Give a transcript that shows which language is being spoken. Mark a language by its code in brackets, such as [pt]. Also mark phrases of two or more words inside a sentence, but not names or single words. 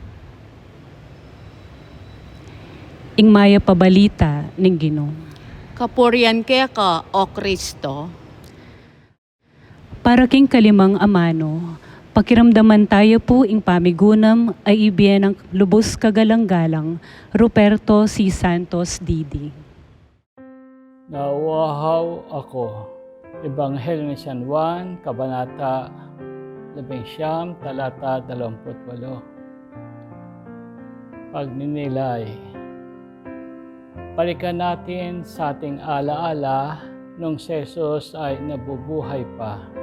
[pam] Ing maya pabalita ning Ginoo. Kapurian kaya ka, O Kristo. Para king kalimang amano, pakiramdaman tayo po ing pamigunam ay ibiyen ng lubos kagalang-galang Ruperto C. Santos Didi. [tl] Nauuhaw ako. Ebanghelyo ni San Juan, Kabanata 11, talata 28. Pagninilay. Balikan natin sa ating alaala nung si Jesus ay nabubuhay pa.